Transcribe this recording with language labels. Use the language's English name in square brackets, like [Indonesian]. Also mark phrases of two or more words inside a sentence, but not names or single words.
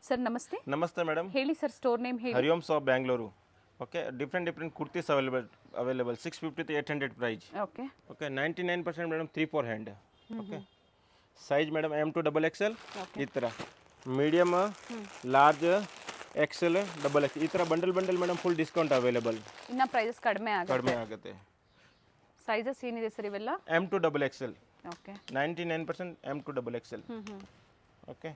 [Kannada] ಸರ್ ನಮಸ್ತೆ. ನಮಸ್ತೆ ಮೇಡಮ್. ಹೇಳಿ ಸರ್, [English] store name [Kannada] ಹೇಳಿ. [English] Hariom shop Bengaluru. Okay, different kurtis available 650 to 800 price. [Kannada] ಓಕೆ [English] okay, 99% madam 3/4 hand. okay, size madam M to XXL [Kannada] ಈ ಥರ, [English] medium, large, XL, XXL [Kannada] ಈ ಥರ [English] bundle madam full discount available. [Kannada] ಇನ್ನ ಪ್ರೈಸಸ್ ಕಡಿಮೆ ಆಗುತ್ತೆ. ಸೈಜಸ್ ಏನಿದೆ ಸರ್ ಇವೆಲ್ಲ? [English] M to XXL. [Kannada] ಓಕೆ, [English] 99% M to XXL. ಓಕೆ,